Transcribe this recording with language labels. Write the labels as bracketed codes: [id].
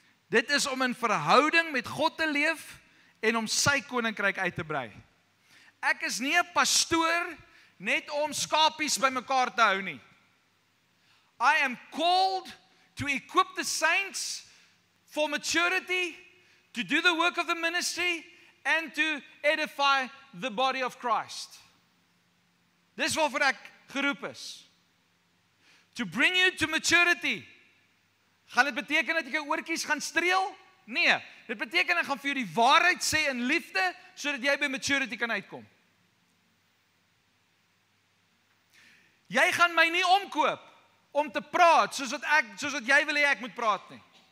[af] Dit is om in verhouding met God te leef en om sy koninkryk uit te brei. Ek is nie 'n pastoor net om skapies bymekaar te hou nie. [en] I am called to equip the saints for maturity, to do the work of the ministry, and to edify the body of Christ. [af] Dis waarvoor ek geroep is. [en] To bring you to maturity. [af] Gaan dit beteken dat ek jou oortjies gaan streel? Nee, dit beteken ek gaan vir jou die waarheid sê in liefde, sodat jy by maturity kan uitkom. Jy gaan my nie omkoop om te praat soos wat jy wil hê ek moet praat nie.